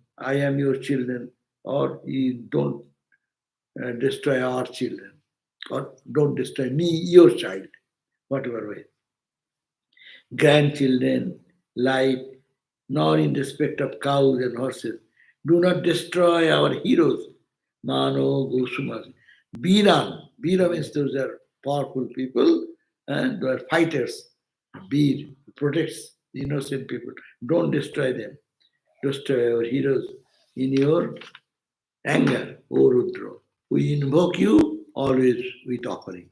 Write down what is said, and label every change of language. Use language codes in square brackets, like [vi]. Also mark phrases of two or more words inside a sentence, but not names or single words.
[en] I am your children, or you don't destroy our children, or don't destroy me, your child, whatever way. Grandchildren, life, nor in respect of cows and horses. Do not destroy our heroes. [sa] मानो गोषुमस. Biran. [en] Bira means those are powerful people and they are fighters. Bir protects the innocent people. Don't destroy them. Destroy our heroes in your anger, O Rudra. We invoke you always with offering.